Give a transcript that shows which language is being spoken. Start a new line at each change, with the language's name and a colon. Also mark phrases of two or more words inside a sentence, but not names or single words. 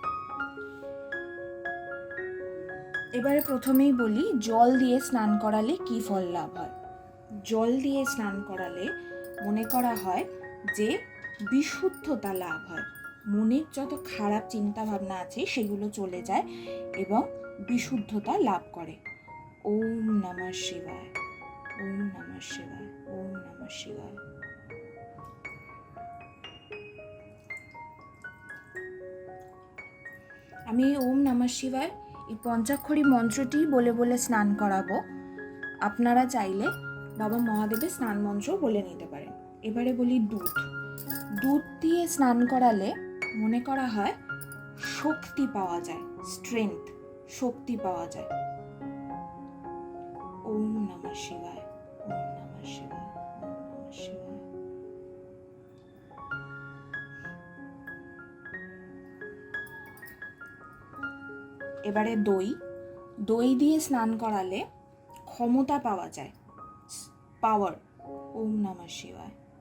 Bangla: এবারে প্রথমেই বলি, জল দিয়ে স্নান করালে কি ফল লাভ হয়। জল দিয়ে স্নান করালে মনে করা হয় যে বিশুদ্ধতা লাভ হয়। মনের যত খারাপ চিন্তা ভাবনা আছে সেগুলো চলে যায় এবং বিশুদ্ধতা লাভ করে।
Sanskrit: ওম নমঃ শিবায়, ওম নমঃ শিবায়, ওম নমঃ শিবায়।
Bangla: আমি
Sanskrit: ওম নমঃ শিবায়
Bangla: এই পঞ্চাক্ষরী মন্ত্রটি বলে বলে স্নান করাবো। আপনারা চাইলে বাবা মহাদেবের স্নান মন্ত্র বলে নিতে পারেন। এবারে বলি দুধ দিয়ে স্নান করালে মনে করা হয় শক্তি পাওয়া যায়, স্ট্রেংথ, শক্তি পাওয়া যায়।
Sanskrit: ওম নমঃ শিবায়, ওম নমঃ শিবায়, ওম নমঃ শিবায়।
Bangla: এবারে দই দিয়ে স্নান করালে ক্ষমতা পাওয়া যায়, পাওয়ার।
Sanskrit: ওম নমঃ শিবায়।